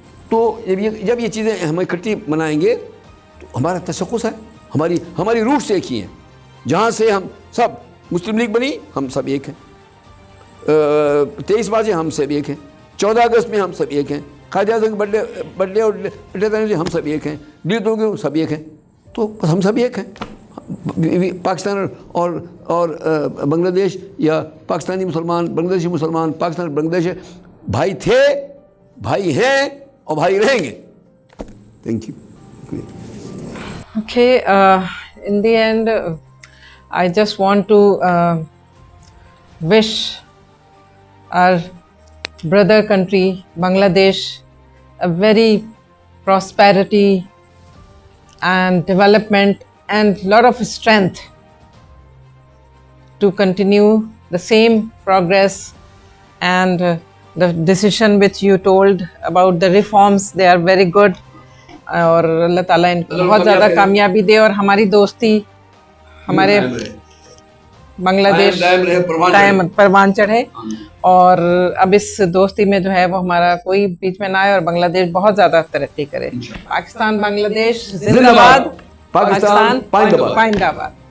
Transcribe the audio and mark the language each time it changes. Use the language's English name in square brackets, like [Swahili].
[Urdu] تو جب یہ چیزیں ہم اکٹھی منائیں گے تو ہمارا تشخص ہے, ہماری روٹس ایک ہی ہیں, جہاں سے ہم سب, مسلم لیگ بنی ہم سب ایک ہیں, 23 مارچ ہم سب ایک ہیں, 14 اگست میں ہم سب ایک ہیں, قائد اعظم کے برتھ ڈے اور ہم سب ایک ہیں, ڈیتوں کے سب ایک ہیں. تو بس ہم سب ایک ہیں. پاکستان اور بنگلہ دیش, یا پاکستانی مسلمان, بنگلہ دیشی مسلمان, پاکستان بنگلہ دیش بھائی تھے, بھائی ہیں, اور بھائی رہیں گے. [English] Thank you. Okay, in the end, I just want to wish our brother country, Bangladesh, a very prosperity and development and lot of strength to continue the same progress. And the decision which you told about the reforms, they are very good. [Urdu] اور اللہ تعالیٰ ان کو بہت زیادہ کامیابی دے, اور ہماری دوستی ہمارے بنگلہ دیش پروان چڑھے, اور اب اس دوستی میں جو ہے وہ ہمارا کوئی بیچ میں نہ آئے, اور بنگلہ دیش بہت زیادہ ترقی کرے. پاکستان بنگلہ دیش زندہ باد, پاکستان پائندہ باد.